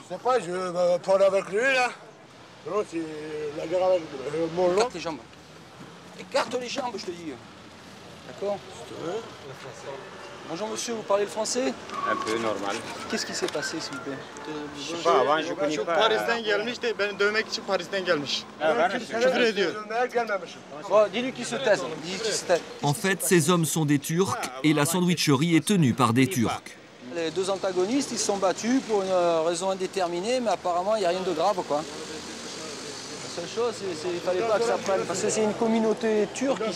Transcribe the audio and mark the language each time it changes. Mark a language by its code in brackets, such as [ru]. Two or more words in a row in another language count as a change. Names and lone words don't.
[fr] Je sais pas, je vais parler avec lui là. Non, c'est la guerre avec mon lot. Écarte les jambes. Écarte les jambes, je te dis. D'accord? Bonjour monsieur, vous parlez le français? Un peu normal. Qu'est-ce qui s'est passé s'il vous plaît? Je sais pas, avant je connais pas. [tr] Paris'ten gelmiş de ben dövmek için Paris'ten gelmiş. Küfür ediyor. [fr] Bon, dis-lui qu'il se taise. En fait, ces hommes sont des Turcs et la sandwicherie est tenue par des Turcs. Les deux antagonistes, ils se sont battus pour une raison indéterminée, mais apparemment, il n'y a rien de grave, quoi. La seule chose, c'est qu'il ne fallait pas que ça prenne, parce que c'est une communauté turque ici.